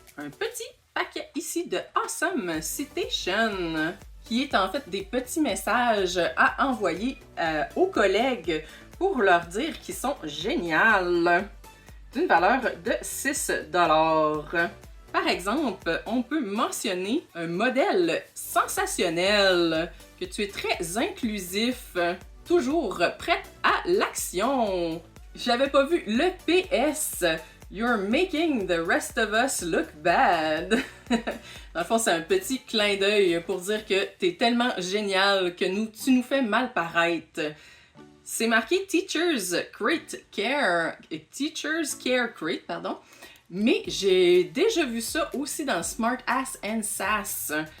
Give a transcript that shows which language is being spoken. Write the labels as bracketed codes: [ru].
[fr] Un petit paquet ici de Awesome Citation, qui est en fait des petits messages à envoyer aux collègues pour leur dire qu'ils sont géniaux, d'une valeur de 6 $. Par exemple, on peut mentionner un modèle sensationnel, que tu es très inclusif, toujours prête à l'action. J'avais pas vu le PS. [en] You're making the rest of us look bad. [fr] Dans le fond, c'est un petit clin d'œil pour dire que t'es tellement génial que tu nous fais mal paraître. C'est marqué Teachers Care Crate, pardon. Mais j'ai déjà vu ça aussi dans Smart Ass and Sass.